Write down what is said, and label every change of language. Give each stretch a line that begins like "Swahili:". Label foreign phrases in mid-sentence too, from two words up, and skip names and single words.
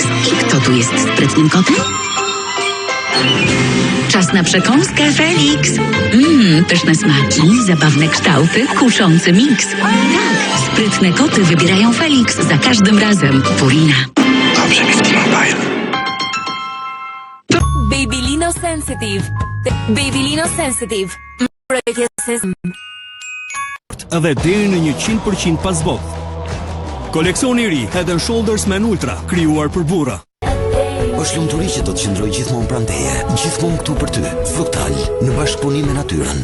Polish: I kto tu jest sprytnym kotem? Czas na przekąskę Felix. Pyszne smaki, zabawne kształty, kuszący miks. Tak, sprytne koty wybierają Felix za każdym razem. Purina. Dobrze mi w T-Mobile. Babylino Sensitive. Babylino Sensitive.
Albanian: Edhe deri në 100% pas botë. Koleksioni i ri Head and Shoulders Men Ultra, krijuar për burra. Është lumturi që do të qëndroj gjithmonë pranë teje, gjithmonë këtu për ty, Fructal, në bashkëpunim me natyrën.